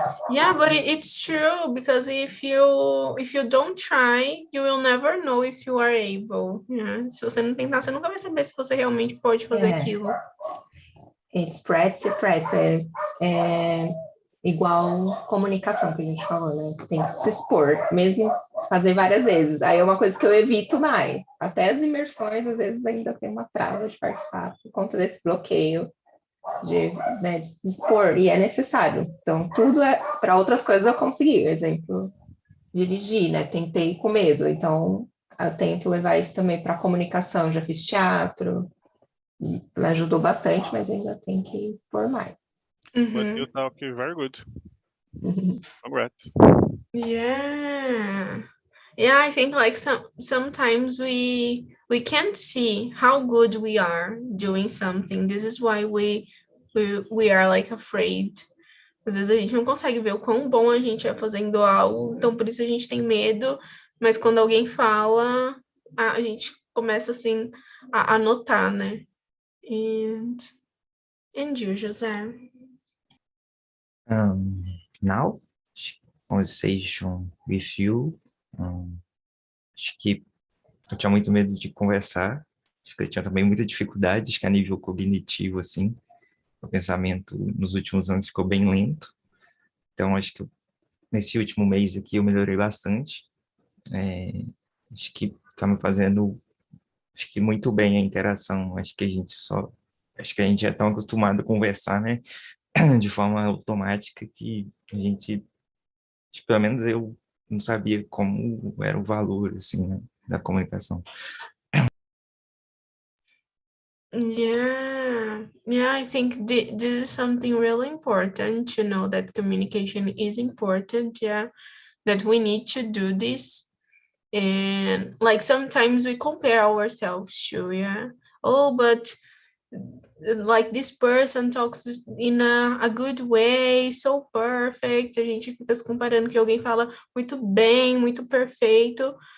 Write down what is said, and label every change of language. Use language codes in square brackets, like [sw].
[en] Yeah, but it's true, because if you don't try, you will never know if you are able. Yeah. [pt] Se você não tentar, você nunca vai saber se você realmente pode fazer aquilo. [en] It's practice, practice. [pt] É igual comunicação que a gente falou, né? Tem que se expor, mesmo fazer várias vezes. Aí é uma coisa que eu evito mais. Até as imersões, às vezes, ainda tem uma trava de participar por conta desse bloqueio de se expor, e é necessário. Então, tudo é para outras coisas eu consegui. Exemplo, dirigir, né? Tentei com medo. Então, eu tento levar isso também para comunicação. Já fiz teatro, me ajudou bastante, mas ainda tem que expor mais. [en] But you talk very good. Congrats. Yeah. Yeah, I think like sometimes we can't see how good we are doing something. This is why we are like afraid. [pt] Às vezes a gente não consegue ver o quão bom a gente é fazendo algo, então por isso a gente tem medo, mas quando alguém fala, a gente começa assim a notar, né? [en] And you, José? Now, conversation with you. [pt] Acho que eu tinha muito medo de conversar. Acho que eu tinha também muita dificuldade, acho que a nível cognitivo, assim. O pensamento nos últimos anos ficou bem lento. Então, acho que nesse último mês aqui eu melhorei bastante. Acho que está me fazendo, acho que muito bem a interação. Acho que a gente é tão acostumado a conversar, né, de forma automática, que a gente, acho que pelo menos eu não sabia como era o valor, assim, né, da comunicação. [en] Yeah, I think this is something really important to know, that communication is important. Yeah, that we need to do this. And like sometimes we compare ourselves to, yeah. Oh, but like this person talks in a good way, so perfect. [pt] A gente fica se comparando, que alguém fala muito bem, muito perfeito.